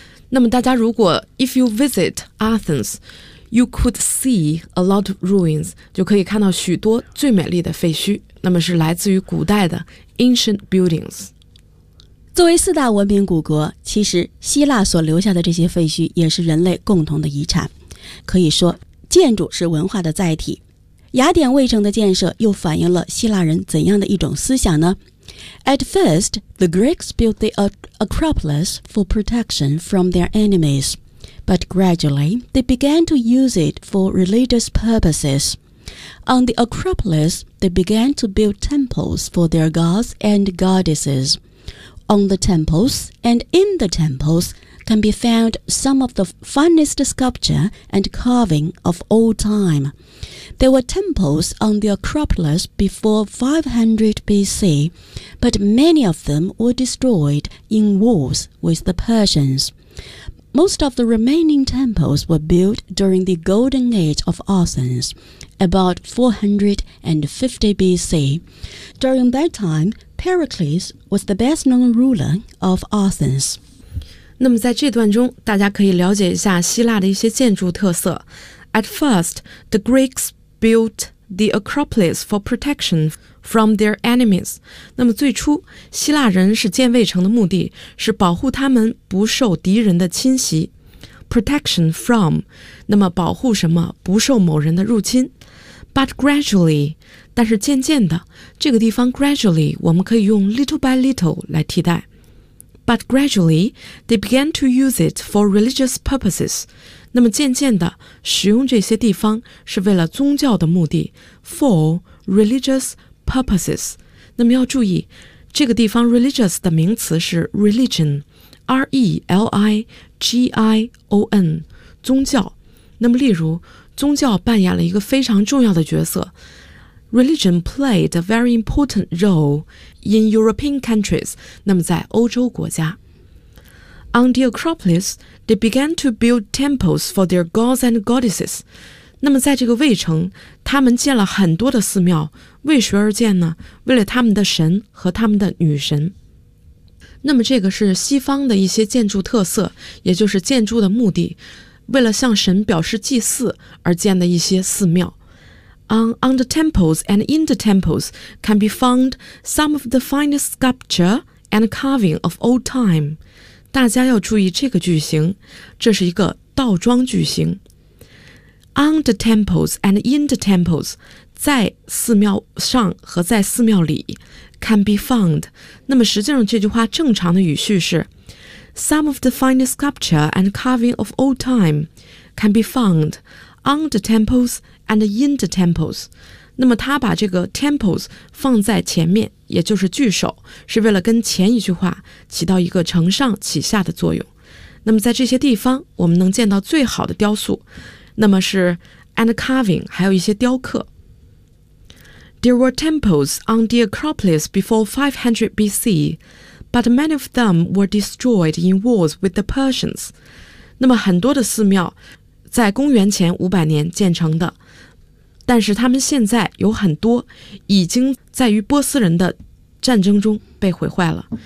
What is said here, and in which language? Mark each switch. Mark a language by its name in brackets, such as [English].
[Chinese] 那么大家如果 [English] If you visit AthensYou could see a lot of ruins, [Chinese] 就可以看到许多最美丽的废墟，那么是来自于古代的 [English] ancient buildings。 [Chinese] 作为四大文明古国，其实希腊所留下的这些废墟也是人类共同的遗产。可以说，建筑是文化的载体。雅典卫城的建设又反映了希腊人怎样的一种思想呢？ [English] At first, the Greeks built the Acropolis for protection from their enemies. But gradually, they began to use it for religious purposes. On the Acropolis, they began to build temples for their gods and goddesses. On the temples and in the temples can be found some of the finest sculpture and carving of all time. There were temples on the Acropolis before 500 BC, but many of them were destroyed in wars with the Persians. Most of the remaining temples were built during the Golden Age of Athens, about 450 BC. During that time, Pericles was the best-known ruler of Athens. [Chinese] 那么在这段中，大家可以了解一下希腊的一些建筑特色。 [English] At first, the Greeks built the Acropolis for protection from their enemies. [Chinese] 那么最初希腊人是建卫城的目的是保护他们不受敌人的侵袭。 [English] Protection from, [Chinese] 那么保护什么不受某人的入侵。 [English] But gradually, [Chinese] 但是渐渐的，这个地方 gradually 我们可以用 [English] little by little [Chinese] 来替代。 [English] But gradually, they began to use it for religious purposes. [Chinese] 那么渐渐的，使用这些地方是为了宗教的目的。 [English] For religious purposes. [Chinese] 那么要注意，这个地方 religious 的名词是 religion, R-E-L-I-G-I-O-N, 宗教。那么例如，宗教扮演了一个非常重要的角色。 [English] Religion played a very important role in European countries, [Chinese] 那么在欧洲国家。 [English] On the Acropolis, they began to build temples for their gods and goddesses. [Chinese] 那么在这个卫城，他们建了很多的寺庙，为谁而建呢？为了他们的神和他们的女神。那么这个是西方的一些建筑特色，也就是建筑的目的，为了向神表示祭祀而建的一些寺庙。 [English] On the temples and in the temples can be found some of the finest sculpture and carving of old time. [Chinese] 大家要注意这个句型，这是一个倒装句型。 [English] On the temples and in the temples, [Chinese] 在寺庙上和在寺庙里 [English] can be found. [Chinese] 那么实际上这句话正常的语序是 [English] Some of the finest sculpture and carving of old time can be found on the temples and in the temples. [Chinese] 那么他把这个 temples 放在前面，也就是句首，是为了跟前一句话起到一个承上启下的作用。那么在这些地方，我们能见到最好的雕塑，那么是 [English] and carving, [Chinese] 还有一些雕刻。 [English] There were temples on the Acropolis before 500 BC, but many of them were destroyed in wars with the Persians. [Chinese] 那么很多的寺庙在公元前500年建成的，但是他们现在有很多已经在于波斯人的战争中被毁坏了。